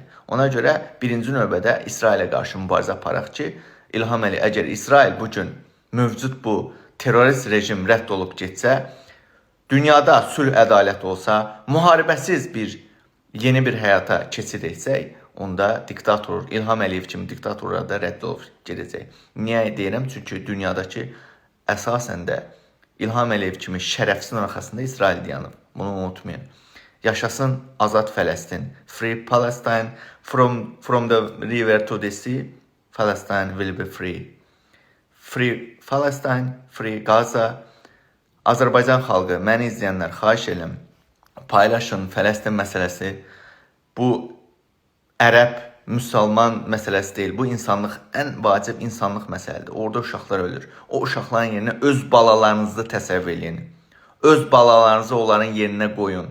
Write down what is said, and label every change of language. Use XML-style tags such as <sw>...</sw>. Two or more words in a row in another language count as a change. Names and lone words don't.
<az>Ona görə birinci növbədə İsrailə qarşı mübarizə aparaq ki, İlham Əliyev, əgər İsrail bugün mövcud bu terrorist rejim rədd olub getsə, dünyada sülh ədalət olsa, müharibəsiz yeni bir həyata keçid etsək, onda diktator, İlham Əliyev kimi diktatorlar da rədd olub gedəcək. Niyə deyirəm? Çünki dünyadakı əsasən də İlham Əliyev kimi şərəfsizin arxasında İsrail dayanıb. Bunu unutmayın. Yaşasın azad Fələstin.</az> <en>Free Palestine, from the river to the sea, Palestine will be free. Free Palestine, free Gaza.</en> <az>Azərbaycan xalqı, məni izləyənlər, xahiş edirəm, paylaşın Fələstin məsələsi. Bu ərəb, müsəlman məsələsi deyil. Bu ən vacib insanlıq məsələdir. Orada uşaqlar ölür. O uşaqların yerinə öz balalarınızı təsəvvür edin. Öz balalarınızı onların yerinə qoyun.</az>